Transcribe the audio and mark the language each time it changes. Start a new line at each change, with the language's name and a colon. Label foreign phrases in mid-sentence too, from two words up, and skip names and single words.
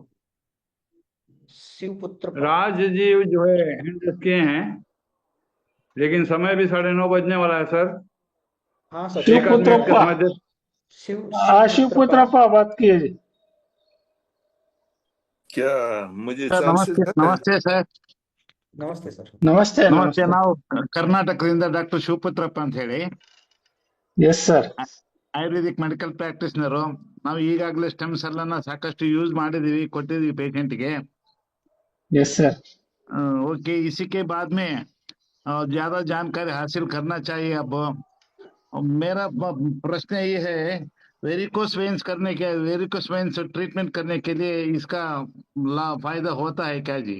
Hindi: शिवपुत्र राज जी जो है
English: hand raise
Hindi: किए हैं, लेकिन समय भी 9:30 बजने वाला है सर। हाँ सर, एक आध मिनट का शिवपुत्रप्पा, समय दे। शिवपुत्रप्पा। शिवपुत्रप्पा बात किए जी। क्या मुझे
Kannada: ಸರ್
Hindi: चांसेस
Kannada: ನಮಸ್ತೆ
Hindi: है?
Kannada: ನಮಸ್ತೆ ಸರ್ ನಮಸ್ತೆ ಸರ್। ನಮಸ್ತೆ ನಮಸ್ತೆ ನಮಸ್ತೆ। ನಾವು ಕರ್ನಾಟಕದಿಂದ ಡಾಕ್ಟರ್ ಶಿವಪುತ್ರಪ್ಪ ಅಂತ ಹೇಳಿ
English: yes sir. Ayurvedic medical practitioneru.
Kannada: ನಾವು ಈಗಾಗಲೇ
English: stem cell
Kannada: ಅನ್ನ ಸಾಕಷ್ಟು ಯೂಸ್ ಮಾಡಿದೀವಿ, ಕೊಟ್ಟಿದೀವಿ ಪೇಷಂಟ್ಗೆ।
English: yes sir.
Hindi: ओके, इसी के बाद में ज्यादा जानकारी हासिल करना चाहिए। अब मेरा प्रश्न ये है,
English: varicose veins treatment
Hindi: करने के लिए इसका फायदा होता है क्या जी?